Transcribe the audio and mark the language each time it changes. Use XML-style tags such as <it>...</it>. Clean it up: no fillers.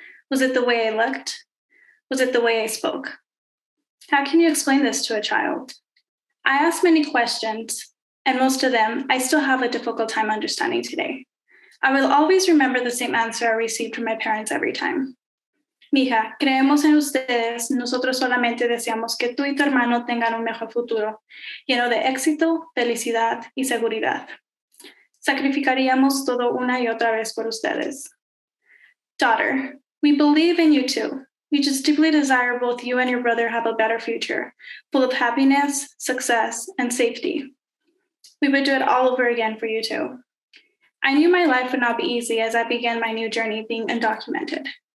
<en>Was it the way I looked? Was it the way I spoke? How can you explain this to a child? I asked many questions, and most of them I still have a difficult time understanding today. I will always remember the same answer I received from my parents every time.</en> <es>Mija, creemos en ustedes, nosotros solamente deseamos que tú y tu hermano tengan un mejor futuro, lleno de éxito, felicidad y seguridad. Sacrificaríamos todo una y otra vez por ustedes.</es> <en>Daughter, we believe in you too. We just deeply desire both you and your brother have a better future, full of happiness, success, and safety. We would do it all over again for you too. I knew my life would not be easy as I began my new journey being undocumented.</en>